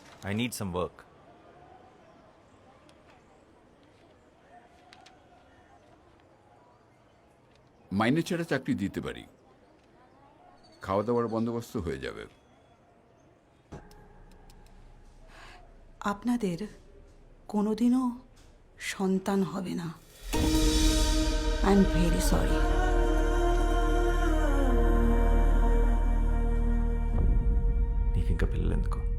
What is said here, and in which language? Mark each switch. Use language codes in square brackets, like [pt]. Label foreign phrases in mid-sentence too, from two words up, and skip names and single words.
[en] I need some work. [bn] মাইনে ছাড়া চাকরি দিতে পারি, খাওয়া দাওয়ার বন্দোবস্ত হয়ে যাবে। আপনাদের কোনোদিনও সন্তান হবে না। [en] I am very sorry. [te] నీకు ఇంకా పిల్లలు ఎందుకు?